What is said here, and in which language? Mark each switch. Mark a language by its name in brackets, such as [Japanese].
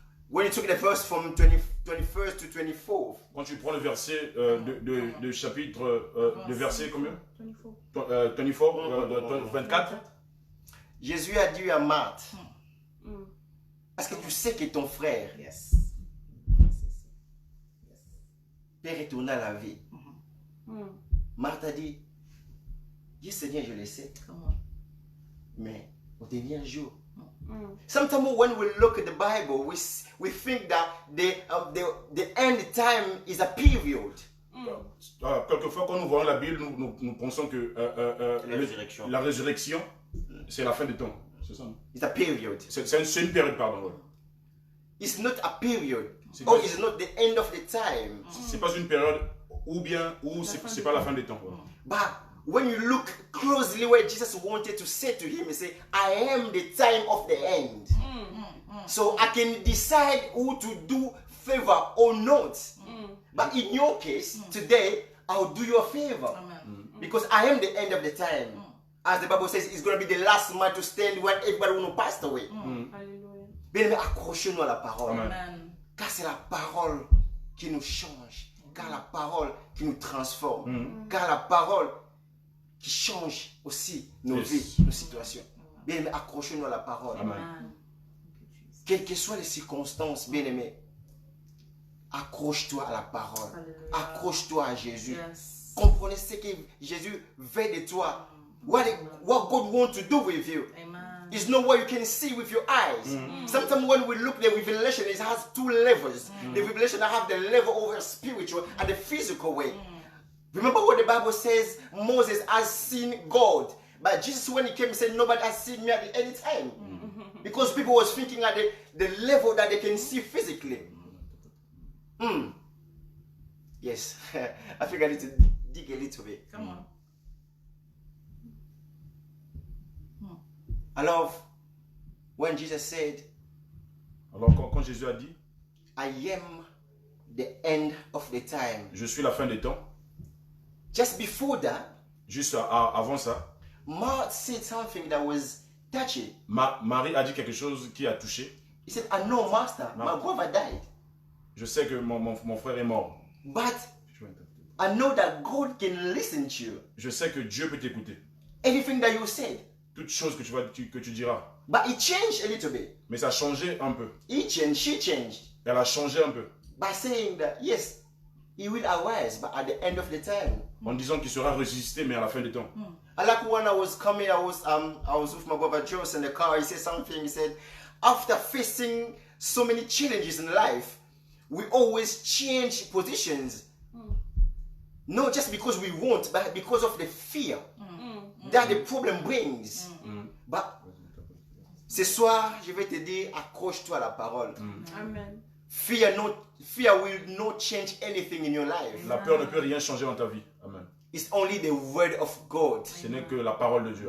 [English] when you took the verse from 21st to 24, [French] quand tu prends le verset de chapitre, de verset combien 24, Jésus a dit à Marthe, est-ce que tu sais que ton frère peut retourner à la vie? Marthe a dit, oui Seigneur, je le sais, mais au dernier jour. [English] Sometimes when we look at the Bible, we think that the end time is a period. [French] Quelquefois, quand nous voyons la Bible, nous pensons que la résurrection, c'est la fin des temps. C'est ça, non? [English] It's a period. [French] C'est une période, pardon. Ouais. [English] It's not a period. [French] C'est [English] Or [French] pas- [English] it's not the end of the time. [French] C'est pas une période ou c'est pas la fin des temps. Ouais. [English] But when you look closely where Jesus wanted to say to him, he said, I am the time of the end. So I can decide who to do favor or not. But in your case, today, I'll do you a favor. Because I am the end of the time. As the Bible says, it's going to be the last man to stand when everybody will pass away. [French] Bien aimé, accrochez-nous à la parole. Amen. Car c'est la parole qui nous change. Car la parole qui nous transforme. Car la parole qui change aussi nos [English] Yes. [French] vies, nos situations. Bien aimé, accrochez-nous à la parole. Amen. Quelles que soient les circonstances, bien aimé, accroche-toi à la parole. Accroche-toi à Jésus. Comprenez ce que Jésus veut de toi. [English] What God wants to do with you. It's not what you can see with your eyes. Sometimes when we look, the revelation, it has two levels. The revelation have the level of the spiritual and the physical way. Remember what the Bible says, Moses has seen God. But Jesus, when he came, he said, nobody has seen me at any time. Because people was thinking at the level that they can see physically. Yes, I think I need to dig a little bit. Come on. Alors, when Jesus said, [French] Alors quand Jésus a dit, [English] I am the end of the time. [French] je suis la fin des temps, [English] Just before that, [French] juste avant ça, [English] Mark said something that was touching. [French] Marie a dit quelque chose qui a touché. [English] He said, I know, Master, my brother died. [French] Je sais que mon frère est mort. [English] But I know that God can listen to you. [French] Je sais que Dieu peut t'écouter. [English] Anything that you said. [French] Toute chose que tu diras. [English] But it changed a little bit. [French] Mais ça a changé un peu. [English] He changed, she changed. [French] Elle a changé un peu. [English] By saying that, yes, he will arise, but at the end of the time. [French] En disant qu'il sera ressuscité, mais à la fin des temps. [English] I like when I was coming, I was with my brother Joe in the car. He said something. He said, after facing so many challenges in life, we always change positions. Not just because we want, but because of the fear that the problem brings. [French] But ce soir, je vais te dire, accroche-toi à la parole. Amen. [English] Fear will not change anything in your life. [French] La peur ne peut rien changer dans ta vie. Amen. [English] It's only the word of God [French] Ce n'est que la parole de Dieu.